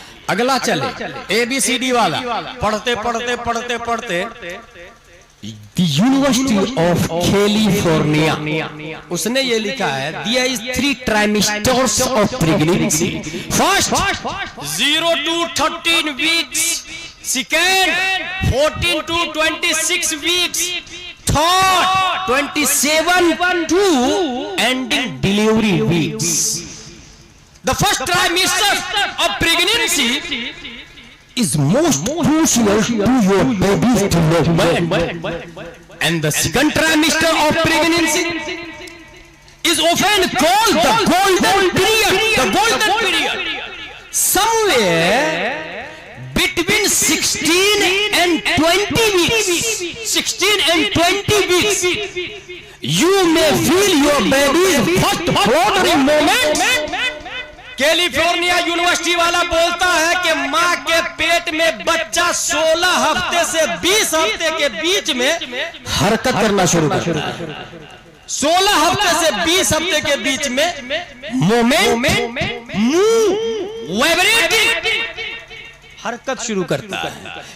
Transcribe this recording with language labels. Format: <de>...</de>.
<hi>अगला चले, एबीसीडी वाला पढ़ते पढ़ते पढ़ते पढ़ते यूनिवर्सिटी ऑफ कैलिफोर्निया, उसने ये लिखा है,</hi> <en>there is 3 trimesters of pregnancy. First 0 to 13 weeks, second 14 to 26 weeks, third 27 to ending delivery weeks. The first trimester of pregnancy is most crucial to your baby's development, and the second trimester of pregnancy is often called the golden period. The golden period. Somewhere between 16 and 20 weeks, 16 and 20 weeks, you may feel your baby's first fluttering moment.</en> <hi>California university वाला बोलता है कि मां के पेट में बच्चा 16 हफ्ते से 20 हफ्ते के बीच में हरकत करना शुरू करता है। 16 हफ्ते से 20 हफ्ते के बीच में मोमेंट, मूव, वाइब्रेटिंग, हरकत शुरू करता है।</hi>